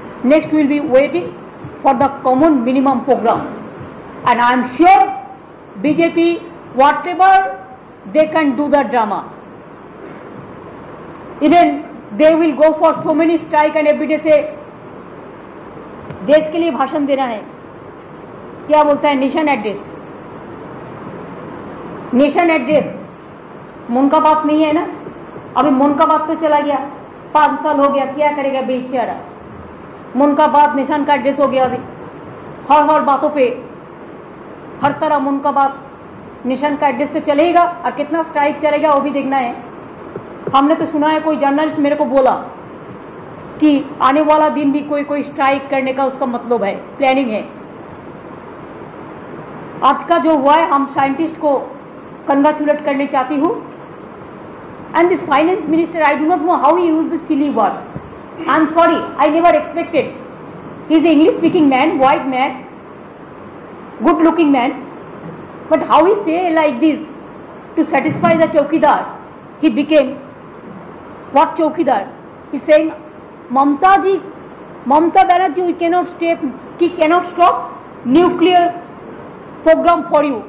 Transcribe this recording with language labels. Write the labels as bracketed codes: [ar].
[en] Next, we will be waiting for the common minimum program. And I am sure BJP, whatever they can do the drama. Even they will go for so many strike and every day say, [hi] देश के लिए भाषण देना है, क्या बोलता है nation address, nation address मन का बात नहीं है ना। अभी मन का बात तो चला गया, 5 साल हो गया, क्या करेगा बेचारा। मन का बात नेशन का एड्रेस हो गया। अभी हर बातों पे हर तरह मन का बात नेशन का एड्रेस से चलेगा, और कितना स्ट्राइक चलेगा वो भी देखना है। हमने तो सुना है, कोई जर्नलिस्ट मेरे को बोला कि आने वाला दिन भी कोई स्ट्राइक करने का उसका मतलब है, प्लानिंग है। आज का जो हुआ है, हम साइंटिस्ट को कंग्रेचुलेट करने चाहती हूँ। [en] And this finance minister, I do not know how he use the silly words. I am sorry, I never expected. He is English speaking man, white man, good looking man, but how he say like this to satisfy the chowkidar? He became what chowkidar? He's saying, Mamta Banerjee, we cannot stop nuclear program for you.